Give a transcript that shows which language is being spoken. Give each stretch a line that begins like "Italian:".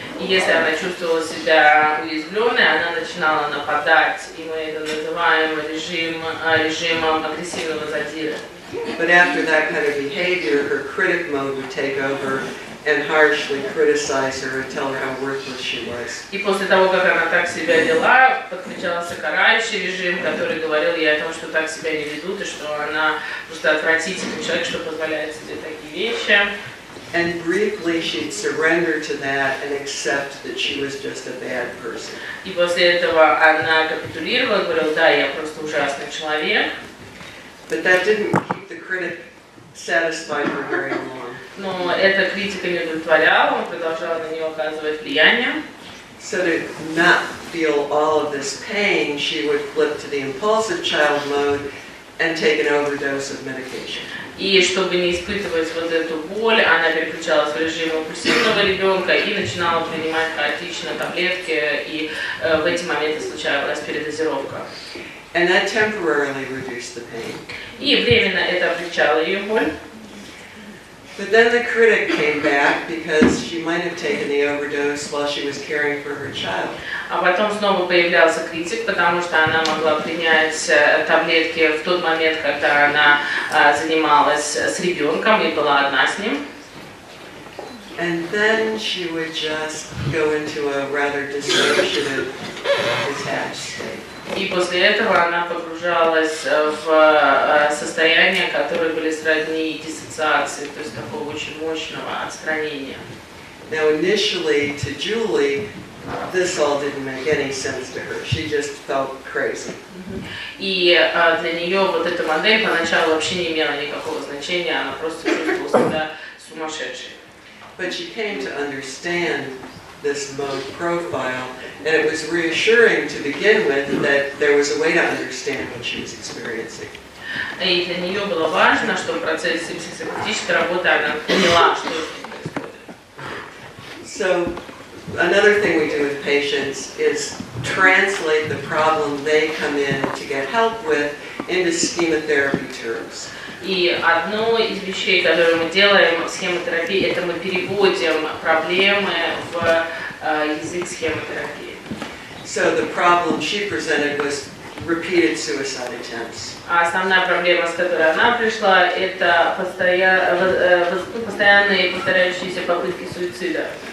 Russian: И если она чувствовала себя уязвленной, она начинала нападать, и мы это называем режимом агрессивного задира.
English: But after that kind of behavior, her critic mode would take over and harshly criticize her and tell her how worthless she was.
Russian: И после того, как она так себя вела, подключался карающий режим, который говорил ей о том, что так себя не ведут, и что она просто отвратительный человек, что позволяет себе такие вещи.
English: And briefly she'd surrender to that and accept that she was just a bad person.
Russian: И после этого она капитулировала, говорила, да, я просто ужасный человек.
English: But that didn't keep the critic satisfied for very long.
Russian: Но эта критика не удовлетворяла, он продолжал на нее оказывать влияние.
English: So to not feel all of this pain, she would flip to the impulsive child mode and take an overdose of medication.
Russian: И чтобы не испытывать вот эту боль, она переключалась в режим импульсивного ребенка и начинала принимать хаотично таблетки, и в эти моменты случалась передозировка.
English: And that temporarily reduced the pain.
Russian: И временно это облегчало ее боль.
English: But then the critic came back because she might have taken the overdose while she was caring for her child.
Russian: А потом снова появлялся критик, потому что она могла принять таблетки в тот момент, когда она занималась с ребенком и была одна с ним.
English: And then she would just go into a rather dissociative, detached state.
Russian: И после этого она погружалась в состояния, которые были сродни диссоциации, то есть такого очень мощного отстранения.
English: Now initially to Julie, this all didn't make any sense to her. She just felt crazy.
Russian: И для нее вот эта модель поначалу вообще не имела никакого значения, она просто чувствовала себя сумасшедшей.
English: But she came to understand this mode profile, and it was reassuring to begin with that there was a way to understand what she was experiencing.
Russian: И для нее было важно, что в процессе психотерапевтической работы она поняла, что происходит.
English: So another thing we do with patients is translate the problem they come in to get help with into schema-therapy terms.
Russian: И одно из вещей, которые мы делаем в схемотерапии, это мы переводим проблемы в язык схемотерапии.
English: So the problem she presented was repeated suicide attempts.
Russian: А основная проблема, с которой она пришла, это постоянные повторяющиеся попытки суицида.